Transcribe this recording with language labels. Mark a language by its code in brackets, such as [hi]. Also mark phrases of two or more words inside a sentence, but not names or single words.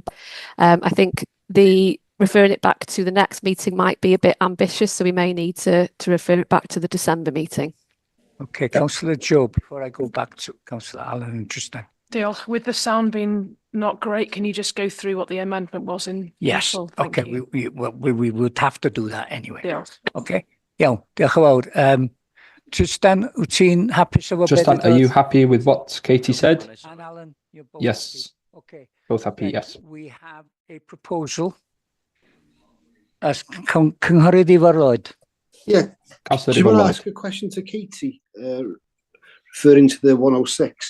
[en] I think referring it back to the next meeting might be a bit ambitious, so we may need to refer it back to the December meeting. Okay, Councillor Joe, before I go back to Councillor Allen and Tristan. [cy] Diolch. [en] With the sound being not great, can you just go through what the amendment was in Yes, Russell? Thank okay, you. we would have to do that anyway. [cy] Diolch. Okay, iawn, diolch yn fawr. Tristan, wyt ti'n hapus efo [en] Tristan, are you happy with what Katie said? And Alan, you're both Yes. happy? Okay. Both happy, Then yes. We have a proposal as Cynghorydd Ifar Lloyd. Yeah. Councillor Do you want to Ifar ask a question to Katie, referring to the 106?